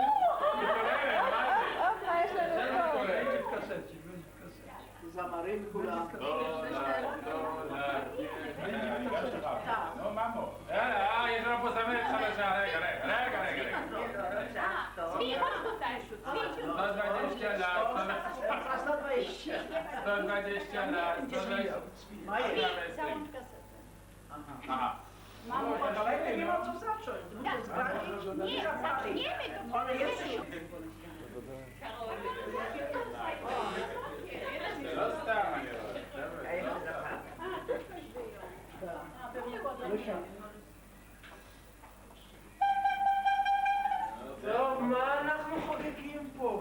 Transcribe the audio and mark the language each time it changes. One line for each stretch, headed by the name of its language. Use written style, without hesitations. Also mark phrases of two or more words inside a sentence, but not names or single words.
Hebrew: מה יש לנו פה? זמרים כולם. נו, ממו. יש לנו פה זמרת חדשה. רגע. צבי,
Polish: chodź tutaj, Ciu. 120 lat. 120 lat.
Hebrew: מה יש?
Polish: Całą kasetę. Aha. Mamo, Dawajcie, nie ma co zacząć. nie, zaczniemy to. Ale jest się.
Hebrew: זה לא סתם, אני רואה. טוב, מה אנחנו חוגגים פה?